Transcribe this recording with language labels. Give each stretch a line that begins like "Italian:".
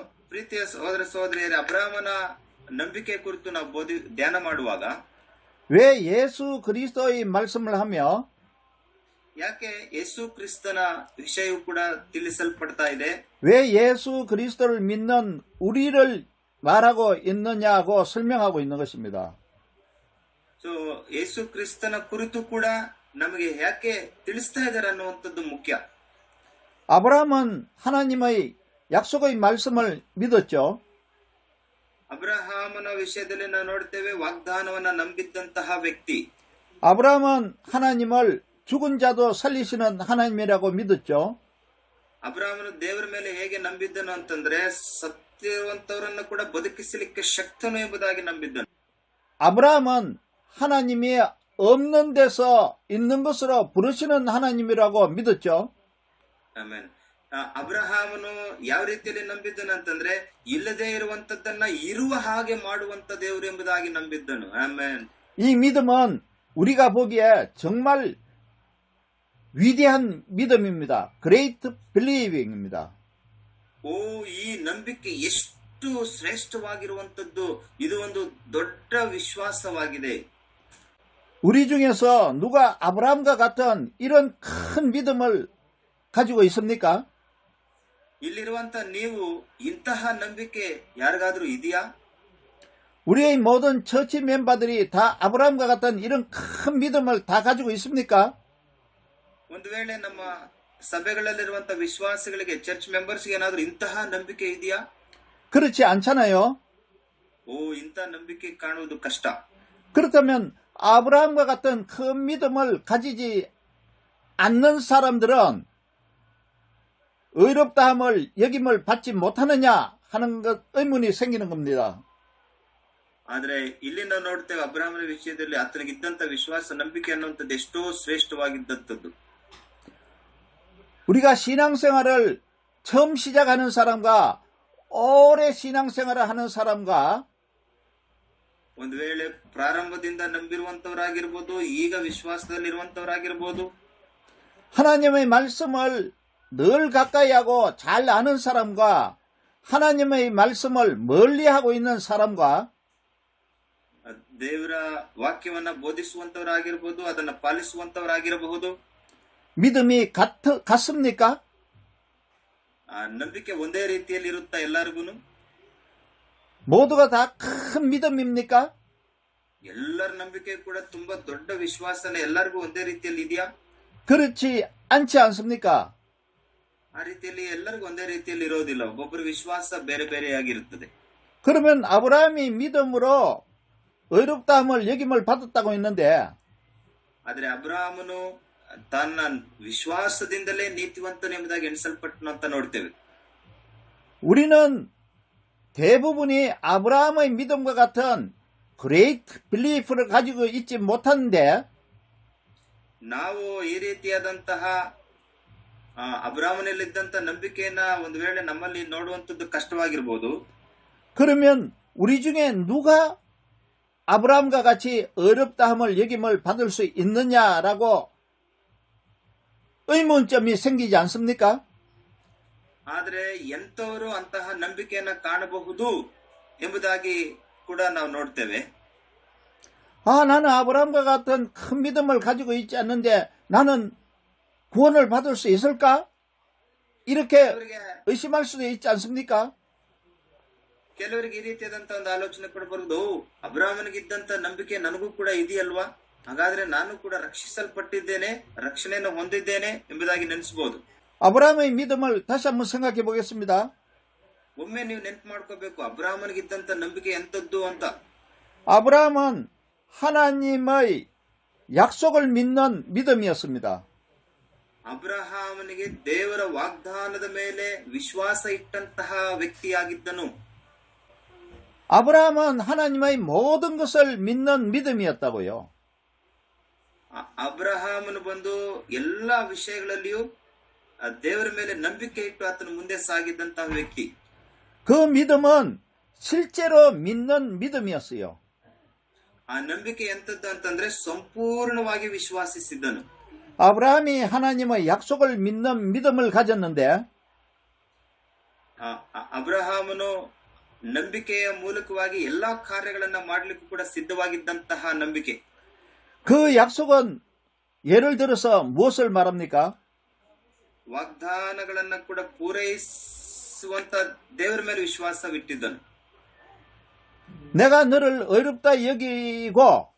Kannada: ಪ್ರೀತಿಯ ಸಹೋದರ ಸಹೋದರಿಯರೇ, ಅಬ್ರಾಹ್ಮನ ನಂಬಿಕೆ ಕುರಿತು ನಾವು ಧ್ಯಾನ ಮಾಡುವಾಗ
Korean: 왜 예수 그리스도의 말씀을 하며
Kannada: ಯಾಕೆ ಯೇಸು ಕ್ರಿಸ್ತನ ವಿಷಯವು ಕೂಡ ತಿಳಿಸಲ್ಪಡ್ತಾ ಇದೆ,
Korean: 왜 예수 그리스도를 믿는 우리를 말하고 있느냐고 설명하고 있는 것입니다.
Kannada: ಸೊ ಯೇಸು ಕ್ರಿಸ್ತನ ಕುರಿತು ಕೂಡ ನಮಗೆ ಯಾಕೆ ತಿಳಿಸ್ತಾ ಇದ್ದಾರೆ ಅನ್ನುವಂಥದ್ದು ಮುಖ್ಯ.
Korean: 아브라함은 하나님의 약속의 말씀을 믿었죠.
Kannada: ಅಬ್ರಹಾಮನ ವಿಷಯದಲ್ಲಿ ನಾವು ನೋಡ್ತೇವೆ, ವಾಗ್ದಾನವನ್ನ ನಂಬಿದ್ದಂತಹ ವ್ಯಕ್ತಿ.
Korean: 아브라함은 하나님을 죽은 자도 살리시는 하나님이라고 믿었죠.
Kannada: ಅಬ್ರಹಾಮನು ದೇವರ ಮೇಲೆ ಹೇಗೆ ನಂಬಿದ್ದನು ಅಂತಂದ್ರೆ, ಸತ್ತಿರುವಂತವರನ್ನು ಕೂಡ ಬದುಕಿಸಲಿಕ್ಕೆ ಶಕ್ತನು ಎಂಬುದಾಗಿ ನಂಬಿದ್ದನು.
Korean: 아브라함은 하나님이 없는 데서 있는 것으로 부르시는 하나님이라고 믿었죠.
Kannada: ಆಮೇನ್. ಅಬ್ರಹಾಮನು ಯಾವ ರೀತಿಯಲ್ಲಿ ನಂಬಿದ್ದನು ಅಂತಂದ್ರೆ, ಇಲ್ಲದೆ ಇರುವಂತದ್ದನ್ನ ಇರುವ ಹಾಗೆ ಮಾಡುವಂತ ದೇವರು ಎಂಬುದಾಗಿ ನಂಬಿದ್ದನು. ಆಮೇನ್.
Korean: 이 믿음은 우리가 보기에 정말 위대한 믿음입니다.
English: Great believing입니다.
Kannada: ಓ, ಈ ನಂಬಿಕೆ ಎಷ್ಟು ಶ್ರೇಷ್ಠವಾಗಿರುವಂತದ್ದು! ಇದು ಒಂದು ದೊಡ್ಡ ವಿಶ್ವಾಸವಾಗಿದೆ.
Korean: 우리 중에서 누가 아브라함과 같은 이런 큰 믿음을 가지고 있습니까?
Kannada: ಇಲ್ಲಿರುವಂತ ನೀವು ಇಂತಹ ನಂಬಿಕೆ ಯಾರಿಗಾದ್ರೂ ಇದೆಯಾ?
Korean: 우리의 모든
English: 처치 멤버들이
Korean: 다 아브라함과 같은 이런 큰 믿음을 다 가지고 있습니까?
Kannada: ಒಂದು ವೇಳೆ ನಮ್ಮ ಸಭೆಗಳಲ್ಲಿರುವಂತ ವಿಶ್ವಾಸಿಗಳಿಗೆ,
English: church ಮೆಂಬರ್ಸ್ಗೆ
Kannada: ಏನಾದ್ರೂ ಇಂತಹ ನಂಬಿಕೆ ಇದೆಯಾ?
Korean: 그렇지 않잖아요.
Kannada: ಓ, ಇಂತಹ ನಂಬಿಕೆ ಕಾಣುವುದು ಕಷ್ಟ.
Korean: 그렇다면 아브라함과 같은 큰 믿음을 가지지 않는 사람들은 의롭다함을 여김을 받지 못하느냐 하는 것 의문이 생기는 겁니다.
Kannada: ಆದ್ರೆ ಇಲ್ಲಿ ನಾವು ನೋಡ್ತೇವೆ, ಅಬ್ರಹಾಮನ ವಿಷಯದಲ್ಲಿ ಆತನಿಗಿದ್ದಂತ ವಿಶ್ವಾಸ, ನಂಬಿಕೆ ಅನ್ನುವಂಥದ್ದು ಎಷ್ಟೋ ಶ್ರೇಷ್ಠವಾಗಿದ್ದಂಥದ್ದು.
Korean: 우리가 신앙생활을 처음 시작하는 사람과 오래 신앙생활을 하는 사람과
Kannada: ಒಂದು ವೇಳೆ ಪ್ರಾರಂಭದಿಂದ ನಂಬಿರುವಂತವರಾಗಿರ್ಬೋದು, ಈಗ ವಿಶ್ವಾಸದಲ್ಲಿರುವಂತವರಾಗಿರ್ಬೋದು,
Korean: 하나님의 말씀을 늘 가까이 하고 잘 아는 사람과 하나님의 말씀을 멀리 하고 있는 사람과
Kannada: ದೇವರ ವಾಕ್ಯವನ್ನ ಬೋಧಿಸುವಂತವರಾಗಿರ್ಬೋದು, ಅದನ್ನ ಪಾಲಿಸುವಂತವರಾಗಿರಬಹುದು.
Korean: 믿음이 같습니까?
Kannada: ನಂಬಿಕೆ ಒಂದೇ ರೀತಿಯಲ್ಲಿ ಇರುತ್ತಾ ಎಲ್ಲರಿಗೂ?
Korean: 모두가 다 큰 믿음입니까?
Kannada: ಎಲ್ಲರ ನಂಬಿಕೆ ಕೂಡ ತುಂಬಾ ದೊಡ್ಡ ವಿಶ್ವಾಸನೆ ಎಲ್ಲರಿಗೂ ಒಂದೇ ರೀತಿಯಲ್ಲಿ ಇದೆಯಾ?
Korean: 그렇지 않지 않습니까?
Kannada: ಆ ರೀತಿಯಲ್ಲಿ ಎಲ್ಲರಿಗೂ ಒಂದೇ ರೀತಿಯಲ್ಲಿ ಇರೋದಿಲ್ಲ. ಒಬ್ಬೊಬ್ಬರ ವಿಶ್ವಾಸ ಬೇರೆ ಬೇರೆಯಾಗಿರುತ್ತದೆ.
Korean: 그러면 아브라함이 믿음으로 의롭다함을 여김을 받았다고 했는데,
Kannada: ಆದ್ರೆ ಅಬ್ರಾಹಮನು ತನ್ನ ವಿಶ್ವಾಸದಿಂದಲೇ ನೀತಿವಂತನೆಂಬುದಾಗಿ ಎಣಿಸಲ್ಪಟ್ಟನು ಅಂತ ನೋಡ್ತೇವೆ.
Korean: 우리는 대부분이 아브라함의 믿음과 같은
English: great belief
Korean: 를 가지고 있지 못하는데,
Kannada: ನಾವು ಈ ರೀತಿಯಾದಂತಹ ಅಬ್ರಾಹಮನಲ್ಲಿದ್ದಂತ ನಂಬಿಕೆಯನ್ನ ಒಂದು ವೇಳೆ ನಮ್ಮಲ್ಲಿ ನೋಡುವಂತದ್ದು ಕಷ್ಟವಾಗಿರ್ಬೋದು.
Korean: 그러면 우리 중에 누가 아브라함과 같이 어렵다함을 여김을 받을 수 있느냐라고 의문점이 생기지 않습니까?
Kannada: ಆದ್ರೆ ಎಂತವರು ಅಂತಹ ನಂಬಿಕೆಯನ್ನ ಕಾಣಬಹುದು ಎಂಬುದಾಗಿ ಕೂಡ ನಾವು ನೋಡ್ತೇವೆ.
Korean: 나는 아브라함과 같은 큰 믿음을 가지고 있지 않는데 나는 구원을 받을 수 있을까? 이렇게 의심할 수도 있지 않습니까?
Kannada: ಕೆಲವರಿಗೆ ಈ ರೀತಿಯಾದಂತ ಒಂದು ಆಲೋಚನೆ ಕೂಡ ಬರುವುದು, ಅಬ್ರಾಹ್ಮನಿಗಿದ್ದಂತ ನಂಬಿಕೆ ನನಗೂ ಕೂಡ ಇದೆಯಲ್ವಾ, ಹಾಗಾದ್ರೆ ನಾನು ಕೂಡ ರಕ್ಷಿಸಲ್ಪಟ್ಟಿದ್ದೇನೆ, ರಕ್ಷಣೆಯನ್ನು ಹೊಂದಿದ್ದೇನೆ ಎಂಬುದಾಗಿ ನೆನೆಸಬಹುದು.
Korean: 아브라함의 믿음을 다시 한번 생각해 보겠습니다.
Kannada: ಒಮ್ಮೆ ನೀವು ನೆನ್ಪು ಮಾಡ್ಕೋಬೇಕು, ಅಬ್ರಾಹ್ಮನಿಗಿದ್ದಂತ ನಂಬಿಕೆ ಎಂತದ್ದು ಅಂತ.
Korean: 아브라함은 하나님의 약속을 믿는 믿음이었습니다.
Kannada: ಅಬ್ರಹಾಮನಿಗೆ ದೇವರ ವಾಗ್ದಾನದ ಮೇಲೆ ವಿಶ್ವಾಸ ಇಟ್ಟಂತಹ ವ್ಯಕ್ತಿಯಾಗಿದ್ದನು.
Korean: 아브라함은 하나님의 모든 것을 믿는 믿음이었다고요.
Kannada: ಅಬ್ರಹಾಮನು ಬಂದು ಎಲ್ಲಾ ವಿಷಯಗಳಲ್ಲಿಯೂ ದೇವರ ಮೇಲೆ ನಂಬಿಕೆ ಇಟ್ಟು ಆತನ ಮುಂದೆ ಸಾಗಿದ್ದಂತಹ ವ್ಯಕ್ತಿ.
Korean: 그 믿음은 실제로 믿는 믿음이었어요.
Kannada: ಆ ನಂಬಿಕೆ ಎಂತದ್ದು ಅಂತಂದ್ರೆ ಸಂಪೂರ್ಣವಾಗಿ ವಿಶ್ವಾಸಿಸಿದ್ದನು.
Korean: 아브라함이 하나님의 약속을 믿는 믿음을 가졌는데,
Kannada: ಅಬ್ರಹಾಮನು ನಂಬಿಕೆಯ ಮೂಲಕವಾಗಿ ಎಲ್ಲಾ ಕಾರ್ಯಗಳನ್ನ ಮಾಡಲಿಕ್ಕೂ ಕೂಡ ಸಿದ್ಧವಾಗಿದ್ದಂತಹ ನಂಬಿಕೆ.
Korean: 그 약속은 예를 들어서 무엇을 말합니까?
Kannada: ವಾಗ್ದಾನಗಳನ್ನ ಕೂಡ ಪೂರೈಸುವಂತ ದೇವರ ಮೇಲೆ ವಿಶ್ವಾಸವಿಟ್ಟಿದ್ದನು.
Korean: 내가 너를 어렵다 여기고